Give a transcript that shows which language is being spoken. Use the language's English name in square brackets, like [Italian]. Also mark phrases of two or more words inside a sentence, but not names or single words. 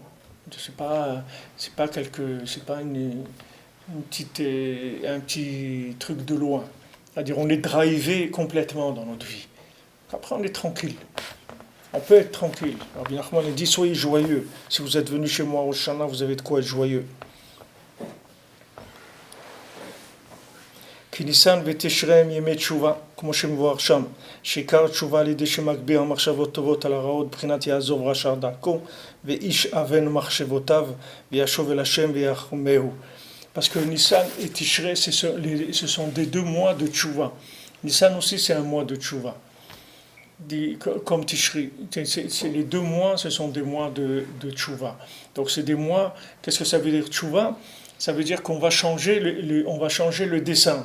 [French] C'est pas un petit truc de loin. C'est-à-dire, on est drivé complètement dans notre vie. Après, on est tranquille. On peut être tranquille. Rabbi Nachman a dit, soyez joyeux. Si vous êtes venu chez moi au Shana, vous avez de quoi être joyeux. [Hebrew] כי ניסן ותשרי הם ימי תשובה, כמו שמבואר שם, שעיקר תשובה על ידי שמגביר מחשבות טובות על הרעות, בחינת יעזוב רשע דרכו, ואיש אבן מחשבותיו, וישוב אל השם ויחמהו. [French] Parce que Nissan et Tishrei, ce sont des 2 mois de tchouva. Nissan aussi, c'est un mois de tchouva. Comme Tishri, les 2 mois, ce sont des mois de tchouva. Donc c'est des mois, qu'est-ce que ça veut dire tchouva? Ça veut dire qu'on va changer le dessin.